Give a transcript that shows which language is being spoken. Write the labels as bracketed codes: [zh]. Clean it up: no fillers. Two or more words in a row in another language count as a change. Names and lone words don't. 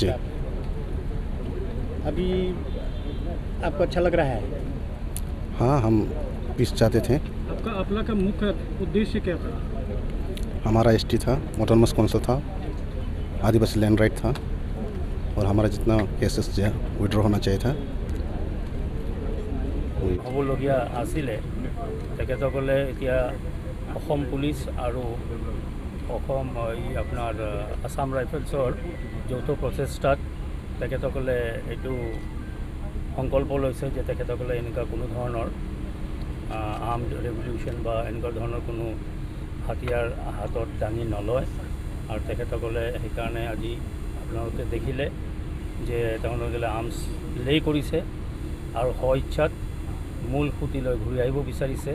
[hi] था। अभी आपको अच्छा लग रहा है? हाँ, हम पीस चाहते थे। आपका अपला का मुख्य उद्देश्य क्या था? हमारा ST था, [en] autonomous council [hi] था, आदिवासी [en] land right [hi] था और हमारा जितना केसेस जो है विड्रॉ होना चाहिए था। [as] হ'বলগীয়া আছিলে তেখেতসকলে এতিয়া অসম পুলিচ আৰু অসম আপোনাৰ আসাম ৰাইফলছৰ যৌথ প্ৰচেষ্টাত তেখেতসকলে এইটো সংকল্প লৈছে যে তেখেতসকলে এনেকুৱা কোনো ধৰণৰ [en] armed revolution [as] বা এনেকুৱা ধৰণৰ কোনো হাতিয়াৰ হাতত দাঙি নলয় আৰু তেখেতসকলে সেইকাৰণে আজি আপোনালোকে দেখিলে যে তেওঁলোকে [en] arms lay [as] কৰিছে আৰু স্বইচ্ছাত মূল সুতিলৈ ঘূৰি আহিব বিচাৰিছে।